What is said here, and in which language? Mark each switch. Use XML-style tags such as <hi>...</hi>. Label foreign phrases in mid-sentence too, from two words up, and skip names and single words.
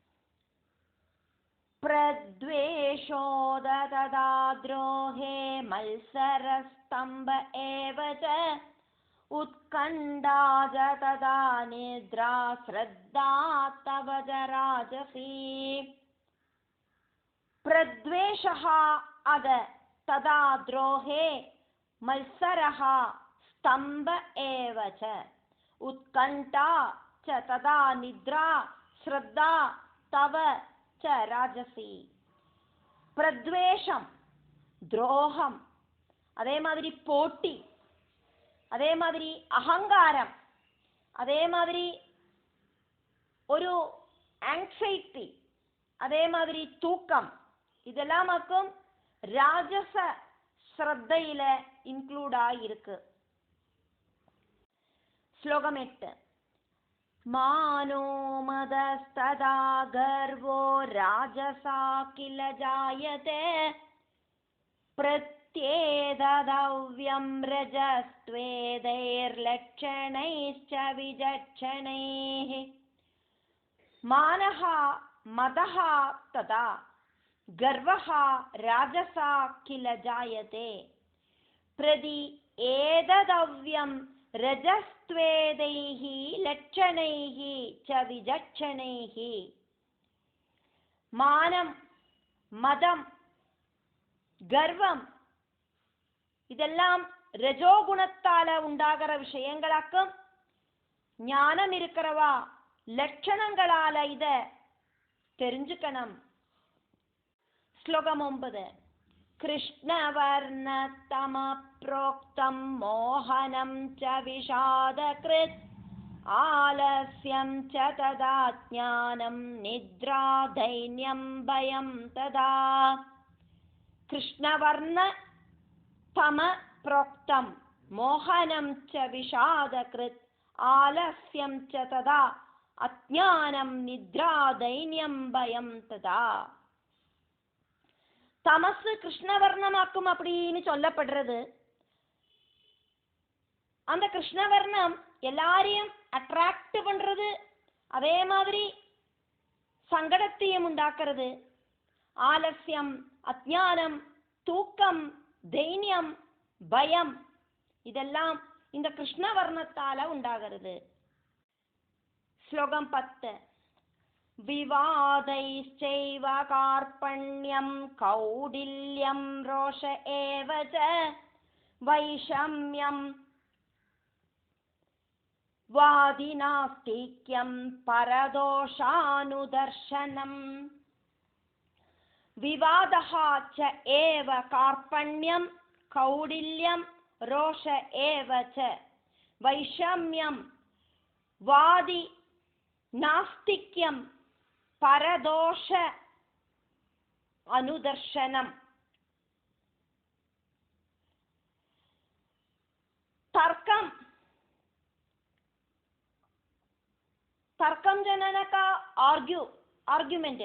<sa>प्रद्वेषोदतताद्रोहे मत्सरस्तम्भ एवच उत्कण्ठाज तदा निद्रा श्रद्धा तवज राजसि. प्रद्वेषः अथ तदा द्रोहे मत्सरः स्तम्भ एवच उत्कण्ठा च तदा निद्रा श्रद्धा तव च राजसी.</sa> <ta>பிரத்வேஷம், துரோகம், அதே மாதிரி போட்டி, அதே மாதிரி அகங்காரம், அதே மாதிரி ஒரு ஆங்ஸைட்டி, அதே மாதிரி தூக்கம், இதெல்லாமாக்கும் ராஜச ஸ்ரத்தையில இன்க்ளூட் ஆயிருக்கு. ஸ்லோகம் 8.</ta> <sa>मानो मदस्तदा गर्वो राजसा किल जायते प्रत्येतदव्यं रजस्त्वेदैर्लक्षणैश्च विचक्षणैः. मानः मदः तदा गर्वः राजसा किल जायते प्रति एतदव्यं रजस्त्वेदैः लक्षणैः च विचक्षणैः.</sa> <ta>மானம், மதம், கர்வம் இதெல்லாம் ரஜோகுணத்தால உண்டாகிற விஷயங்களாக்கும். ஞானம் இருக்கிறவா லட்சணங்களால இத தெரிஞ்சுக்கணும். ஸ்லோகம் 9.</ta> <sa>कृष्णवर्णतम प्रोक्तं मोहनं च विषादकृत् आलस्यं च तदा ज्ञानं निद्रा दैन्यं भयं तदा. कृष्णवर्णतम प्रोक्तं मोहनं च विषादकृत् आलस्यं च तदा अज्ञानं निद्रा दैन्यं भयं तदा.</sa> <ta>தமசு கிருஷ்ணவர்ணமாக்கும் அப்படின்னு சொல்லப்படுறது. அந்த கிருஷ்ணவர்ணம் எல்லாரையும் அட்ராக்ட் பண்றது, அதே மாதிரி சங்கடத்தையும் உண்டாக்குறது. ஆலசியம், அஜ்ஞானம், தூக்கம், தைன்யம், பயம் இதெல்லாம் இந்த கிருஷ்ணவர்ணத்தால உண்டாகிறது. ஸ்லோகம் 10.</ta> <sa>विवादैश्चैव कार्पण्यं कौडिल्यं रोष एव च वैषम्यं वादिनास्तिक्यं परदोषानुदर्शनम्. विवादः च एव कार्पण्यं कौडिल्यं रोष एव च वैषम्यं वादि नास्तिक्यं परदोष अनुदर्शनम्.</sa> <ta>தர்க்கம், தர்க்கம் ஜனனகா ஆர்குமெண்ட்.</ta>